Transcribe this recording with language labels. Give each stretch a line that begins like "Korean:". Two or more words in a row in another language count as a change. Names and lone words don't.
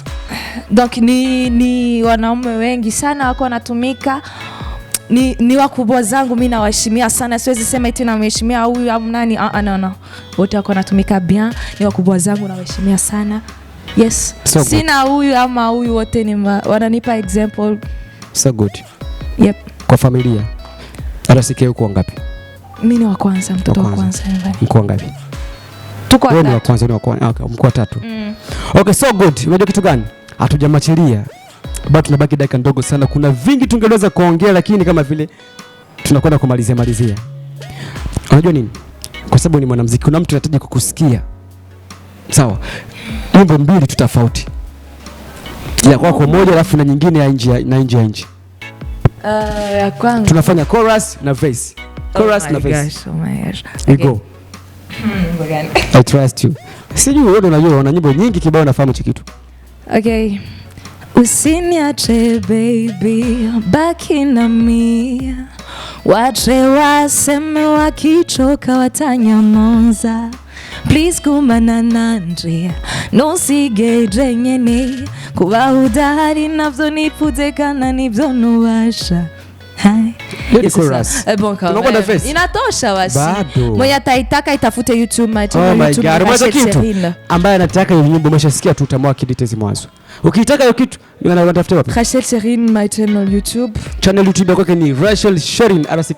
Swahili: Donc ni wanaume wengi sana wako wanatumika. Ni wakubwa zangu, mimi nawaheshimia sana. Siwezi sema eti namheshimia huyu au nani. No. Wote wako wanatumika bien. Ni wakubwa zangu, nawaheshimia sana. Yes. So sina huyu ama huyu, wote ni wananipa example.
English: So good. Yep.
Swahili: Kwa familia. RCK uko ngapi? Mimi ni wa kwanza, mtoto wa kwanza nyumbani. Mko ngapi? Tuko watatu. Wewe ni wa kwanza. Okay, mko watatu.
English: Okay, so good.
Swahili: Unajua kitu gani? Hatujamachilia. Bado tunabaki dakika ndogo sana. Kuna vingi tungeweza kuongea lakini kama vile tunakwenda kumalizia. Unajua nini? Kwa sababu ni mwanamuziki, kuna mtu anahitaji kukusikia. Sawa. Nyimbo mbili tofauti. Ya kwako moja alafu na nyingine ya nje. Ya kwangu tunafanya chorus na verse. Chorus na verse.
English: Oh my gosh. You go. I trust you.
Swahili: Sijui wewe unajua una nyimbo nyingi kibao nafahamu hicho kitu. Okay. Usiniache baby, baki na mimi. Wache waseme wakichoka watanyamaza.
Rundi: Please kumana nanje, ntusige nyene. Kuba udahari navyo niputekana nivyo nubasha.
Swahili: Hai. Bon, inatosha wasi. Mwenye ataitaka itafute YouTube YouTube. Ambaye anataka hiyo nyimbo umeshasikia tu utamwa kidetezi mwanzo. Ukitaka hiyo kitu unatafuta wapi?
English: Rachel Cherine my channel YouTube.
Swahili: Channel YouTube yako ni Rachel Cherine RCK.